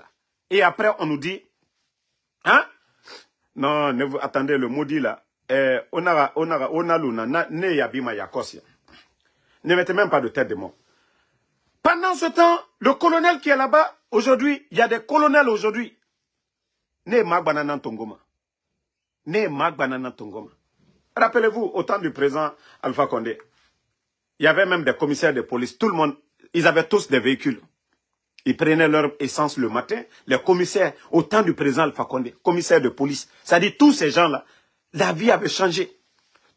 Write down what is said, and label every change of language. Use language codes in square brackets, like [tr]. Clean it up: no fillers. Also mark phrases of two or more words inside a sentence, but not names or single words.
[fr] Et après, on nous dit, hein? Non, attendez, le maudit là, ne mettez même pas de tête de mort. Pendant ce temps, le colonel qui est là-bas, aujourd'hui, il y a des colonels aujourd'hui. Ne magbanana tongoma. Ne magbanana tongoma. Rappelez-vous, au temps du président Alpha Condé, il y avait même des commissaires de police. Tout le monde, ils avaient tous des véhicules. Ils prenaient leur essence le matin. Les commissaires, au temps du président Alpha Condé, commissaires de police, c'est-à-dire tous ces gens-là, la vie avait changé.